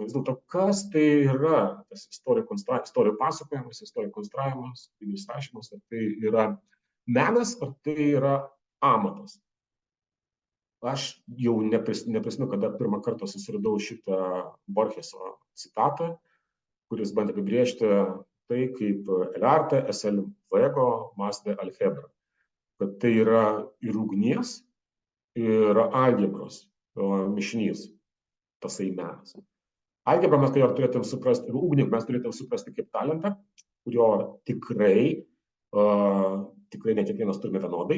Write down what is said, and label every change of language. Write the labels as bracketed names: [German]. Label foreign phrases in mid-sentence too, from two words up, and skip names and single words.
[Lithuanian] Vis dėlto, kas tai yra tas istorijų pasakojimas, istorijų konstravimas, rašymas, ar tai yra menas, ar tai yra amatas. Aš jau neprisimenu, kada pirmą kartą susiradau šitą Borgeso citatą, kuris bandė apibrėžti tai, kaip [Spanish] el arte es el fuego más de algebra. [Lithuanian] Kad tai yra ir ugnies, ir algebros mišinys, tasai menas. Algebrą mes turėtum suprasti, ir ugnį mes turėtum suprasti kaip talentą, kurio tikrai ne kiekvienas turime vienodai.